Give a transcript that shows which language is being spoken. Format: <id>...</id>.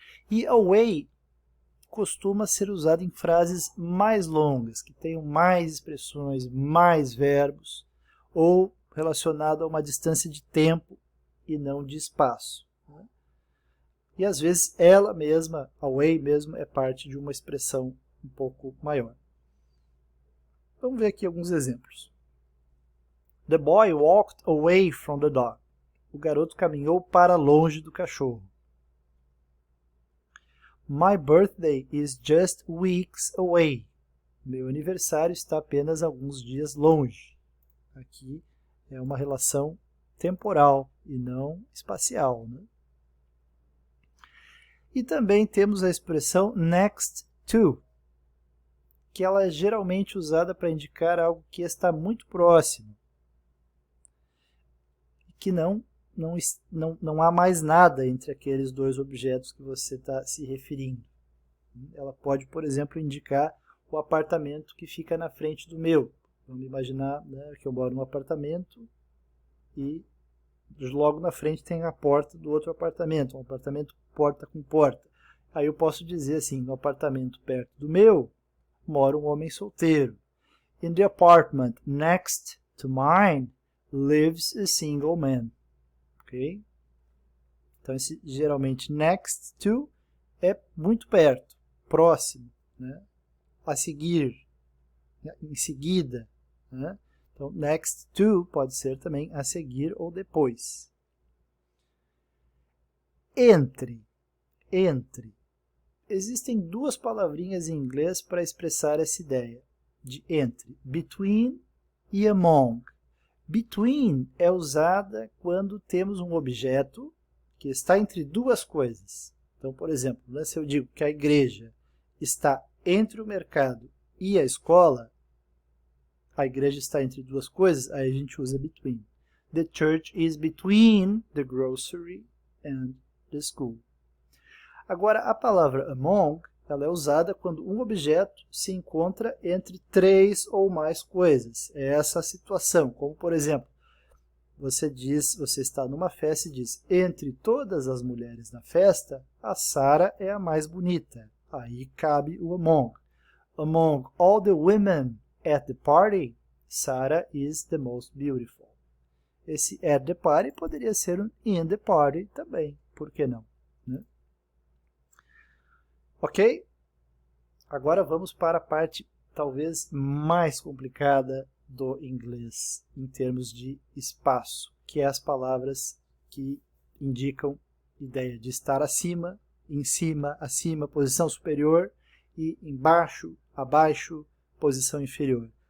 <pt>E away costuma ser usado em frases mais longas, que tenham mais expressões, mais verbos, ou relacionado a uma distância de tempo e não de espaço. E às vezes ela mesma, away mesmo, é parte de uma expressão um pouco maior. Vamos ver aqui alguns exemplos.</pt> <en>The boy walked away from the dog.</en> <pt>O garoto caminhou para longe do cachorro.</pt> <en>My birthday is just weeks away.</en> <pt>Meu aniversário está apenas alguns dias longe. Aqui é uma relação temporal e não espacial. Né? E também temos a expressão next to, que ela é geralmente usada para indicar algo que está muito próximo, que não há mais nada entre aqueles dois objetos que você está se referindo. Ela pode, por exemplo, indicar o apartamento que fica na frente do meu. Vamos imaginar, né, que eu moro num apartamento e logo na frente tem a porta do outro apartamento, um apartamento porta com porta. Aí eu posso dizer assim, no apartamento perto do meu, mora um homem solteiro.</pt> <en>In the apartment next to mine lives a single man. Ok?</en> <pt>Então, esse, geralmente, next to é muito perto, próximo, né? A seguir, em seguida. Né? Então, next to pode ser também a seguir ou depois. Entre. Entre. Existem duas palavrinhas em inglês para expressar essa ideia de entre. Between e among. Between é usada quando temos um objeto que está entre duas coisas. Então, por exemplo, né, se eu digo que a igreja está entre o mercado e a escola, a igreja está entre duas coisas, aí a gente usa between.</pt> <en>The church is between the grocery and the school.</en> <pt>Agora, a palavra among, ela é usada quando um objeto se encontra entre três ou mais coisas. É essa a situação, como por exemplo, você está numa festa e diz, entre todas as mulheres na festa, a Sarah é a mais bonita. Aí cabe o among.</pt> <en>Among all the women at the party, Sarah is the most beautiful.</en> <pt>Esse</pt> <en>at the party</en> <pt>poderia ser um</pt> <en>in the party</en> <pt>também, por que não? Né? Ok? Agora vamos para a parte talvez mais complicada do inglês em termos de espaço, que é as palavras que indicam ideia de estar acima, em cima, acima, posição superior e embaixo, abaixo, posição inferior.</pt>